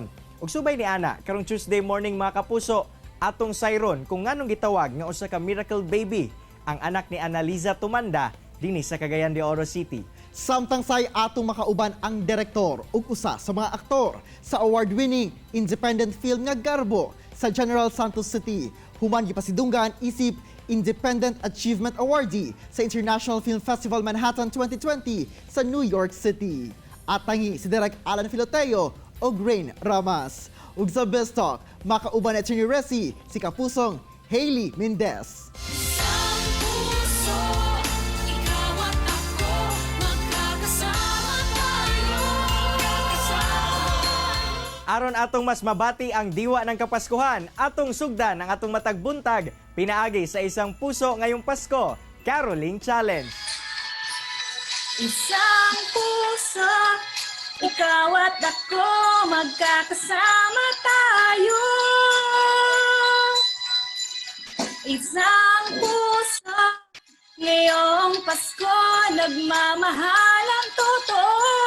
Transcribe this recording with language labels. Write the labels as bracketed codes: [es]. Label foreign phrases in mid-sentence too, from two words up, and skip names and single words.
[ceb] Ug subay ni ana karong [en] Tuesday morning [ceb] mga kapuso, atong sayron kung nganong gitawag nga usa ka [en] miracle baby [ceb] ang anak ni Analiza Tumanda dinhi sa Cagayan de Oro City. Samtang say atong makauban ang direktor ug usa sa mga aktor sa [en] award-winning independent film [ceb] nga Garbo sa General Santos City. Human gipasidunggan isip Independent Achievement Awardee sa International Film Festival Manhattan 2020 sa New York City. At tangi si Direk Alan Filoteo ug Rain Ramas. Ug sa Best Talk, makauban at ni Resi, si kapusong Hailey Mendez. [tl] Isang puso, ikaw at ako, magkakasama tayo. [ceb] Aron atong mas mabati ang [tl] diwa ng Kapaskuhan, [ceb] atong sugdan ang atong matagbuntag, pinaagi sa Isang Puso ngayong Pasko, Caroling Challenge. [tl] Isang puso, ikaw at ako, magkakasama tayo. Isang puso, ngayong Pasko, nagmamahal ang totoo.